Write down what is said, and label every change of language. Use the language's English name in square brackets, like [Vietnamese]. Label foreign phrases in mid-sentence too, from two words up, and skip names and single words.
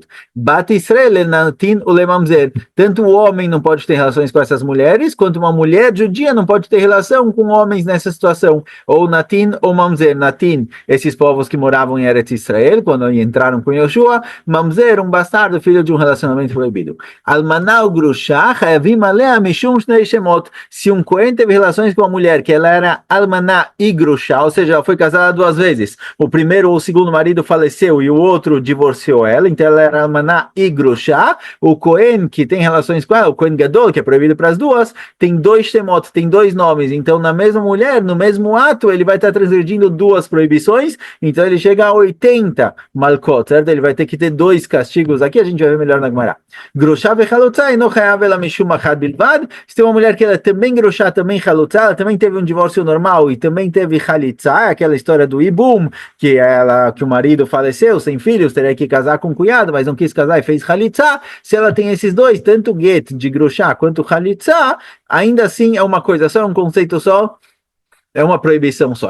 [Hebrew] בת ישראל לנתין ולממזר. [Portuguese] Tanto o homem não pode ter relações com essas mulheres, quanto uma mulher judia não pode ter relação com homens nessa situação. Ou natin ou mamzer. Natin, esses povos que moravam em Eretz Israel, quando entraram com Yoshua. Mamzer, um bastardo, filho de um relacionamento proibido. [Hebrew] אלמנה וגרושה, חייבים עליה משום שני שמות. [Portuguese] Se um cohen teve relações com uma mulher que ela era almaná e grushá, ou seja, ela foi casada duas vezes. O primeiro ou o segundo marido faleceu e o outro divorciou ela, então ela era almaná e grushá. O Cohen que tem relações com ela, o [Hebrew] כהן גדול, [Portuguese] que é proibido para as duas, tem dois shemot, tem dois nomes, então na mesma mulher, no mesmo ato, ele vai estar transgredindo duas proibições, então ele chega a 80 malkot, certo? Ele vai ter que ter dois castigos, aqui a gente vai ver melhor na Gemara. [Hebrew] גרושה וחלוצה אינו חייב אלא משום אחד בלבד. [Portuguese] Se tem uma mulher que ela é também grushá, também chalutza, ela também teve um divórcio normal e também teve chalitza, aquela história do ibum, que o marido faleceu sem filhos, teria que casar com o cunhado, mas não quis casar e fez chalitza. Se ela tem esses dois, tanto get de grushá quanto chalitza, ainda assim é uma coisa só, é um conceito só, é uma proibição só.